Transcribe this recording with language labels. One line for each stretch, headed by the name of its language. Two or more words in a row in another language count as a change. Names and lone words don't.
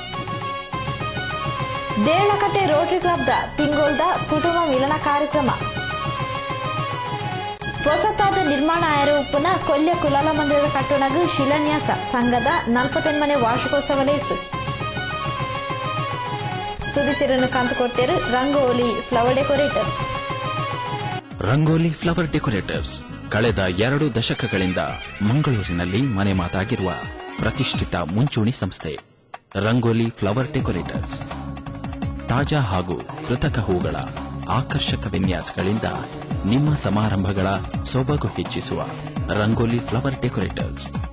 Tulu: ದೇಳಕಟ್ಟೆ ರೋಟರಿ ಕ್ಲಬ್ದ ತಿಂಗೋಲ್ದ ಕುಟುಂಬ ಮಿಲನ ಕಾರ್ಯಕ್ರಮ. ಹೊಸತಾದ ನಿರ್ಮಾಣ ಆಯರ ಉಪ್ಪುನ ಕೊಲ್ಯ ಕುಲಾಲ ಮಂದಿರದ ಕಟ್ಟಣಗೂ ಶಿಲಾನ್ಯಾಸ ಸಂಘದ 48ನೇ ವಾರ್ಷಿಕೋತ್ಸವ ಲೇಸು. ಸುದ್ದಿತಿರನ್ನು ಕಾಂತುಕೊಡ್ತೇರು ರಂಗೋಲಿ ಫ್ಲವರ್ ಡೆಕೋರೇಟರ್ಸ್.
Kannada: ರಂಗೋಲಿ ಫ್ಲವರ್ ಡೆಕೋರೇಟರ್ಸ್ ಕಳೆದ 2 ದಶಕಗಳಿಂದ ಮಂಗಳೂರಿನಲ್ಲಿ ಮನೆ ಮಾತಾಗಿರುವ ಪ್ರತಿಷ್ಠಿತ ಮುಂಚೂಣಿ ಸಂಸ್ಥೆ. ರಂಗೋಲಿ ಫ್ಲವರ್ ಡೆಕೋರೇಟರ್ಸ್ ತಾಜಾ ಹಾಗೂ ಕೃತಕ ಹೂಗಳ ಆಕರ್ಷಕ ವಿನ್ಯಾಸಗಳಿಂದ ನಿಮ್ಮ ಸಮಾರಂಭಗಳ ಸೊಬಗು ಹೆಚ್ಚಿಸುವ ರಂಗೋಲಿ ಫ್ಲವರ್ ಡೆಕೋರೇಟರ್ಸ್.